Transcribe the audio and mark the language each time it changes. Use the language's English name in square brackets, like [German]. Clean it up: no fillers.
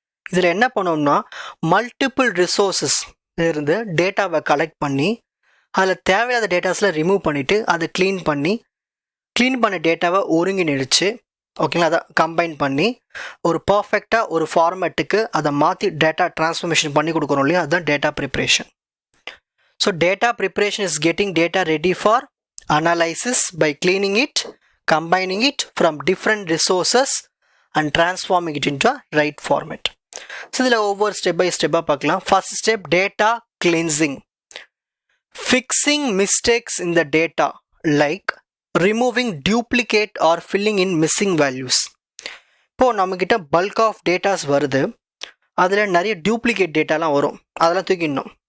[Tamil] இதில் என்ன பண்ணோம்னா, மல்டிபிள் ரிசோர்ஸஸ் இருந்து டேட்டாவை கலெக்ட் பண்ணி அதில் தேவையான டேட்டாஸில் ரிமூவ் பண்ணிவிட்டு அதை க்ளீன் பண்ண டேட்டாவை ஒருங்கிணைச்சு, ஓகேங்களா, அதை கம்பைன் பண்ணி ஒரு பர்ஃபெக்டாக ஒரு ஃபார்மேட்டுக்கு அதை மாற்றி டேட்டா ட்ரான்ஸ்ஃபர்மேஷன் பண்ணி கொடுக்குறோம் இல்லையா, அதுதான் data preparation. [English] So data preparation is getting data ready for analysis by cleaning it, combining it from different resources and transforming it into a right format. [Tamil] So இதில் ஒவ்வொரு ஸ்டெப் பை ஸ்டெப்பாக பார்க்கலாம். [English] First step data cleansing. Fixing mistakes in the data like removing duplicate or filling in missing values. [Tamil] இப்போது நம்மக்கிட்ட bulk of datas வருது, அதில் நிறைய duplicate டேட்டாலாம் வரும், அதெல்லாம் தூக்கிடணும்.